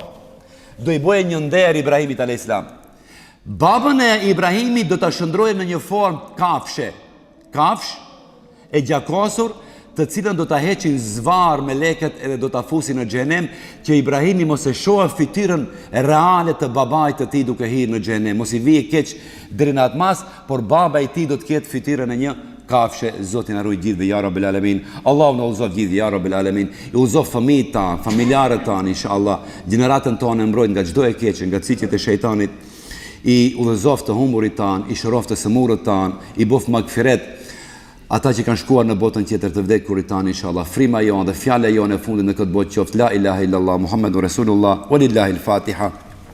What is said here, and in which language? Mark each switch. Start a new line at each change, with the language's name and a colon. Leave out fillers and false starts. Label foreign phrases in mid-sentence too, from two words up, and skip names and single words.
Albanian: Do i boje një nder Ibrahimit alayhis salam. Babën e Ibrahimit do ta shndroje në një formë kafsh e gjakosur, të cilën do ta heqin zvar me leket edhe do ta fusin në xhenem, që Ibrahimi mos e shohë fytyrën reale të babait të tij duke hyrë në xhenem, mos i vije keq deri në atë mas, por baba i tij do të ketë fytyrën e një kafshe. Zoti na ruaj gjithë
Arabic: يا رب العالمين.
Albanian: Allahu na udhëzoj gjithë
Arabic: يا رب العالمين.
Albanian: I udhëzoj fëmijët tan, familjarët tan inshallah, gjeneratën tonë mbrojt nga çdo e keq, nga cilësit e shejtanit. I udhëzoj të humburit tan, i shërof të sëmurët tan, i bof magfiret ata që kanë shkuar në botën tjetër të vdekurit tan inshallah. Frima jonë dhe fjala jonë e fundit në këtë botë qoftë
Arabic: لا إله إلا الله محمد رسول الله, ولله الفاتحة.